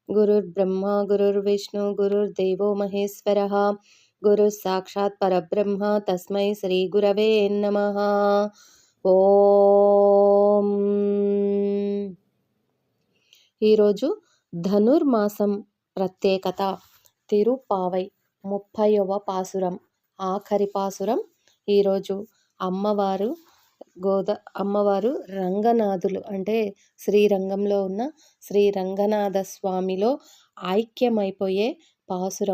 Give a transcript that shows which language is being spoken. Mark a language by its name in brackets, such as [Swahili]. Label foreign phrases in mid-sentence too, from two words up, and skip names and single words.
[Sanskrit] गुरुर्ब्रह्मा गुरुर्विष्णु गुरुर्देवो महेश्वरः गुरुः साक्षात् परब्रह्म तस्मै श्रीगुरवे नमः। ఓం. [Telugu] ఈరోజు ధనుర్మాసం ప్రత్యేకత తిరుప్పావై 30వ పాసురం, ఆఖరి పాసురం. ఈరోజు అమ్మవారు రంగనాథులు అంటే శ్రీరంగంలో ఉన్న శ్రీ రంగనాథ స్వామిలో ఐక్యమైపోయే పాసురం.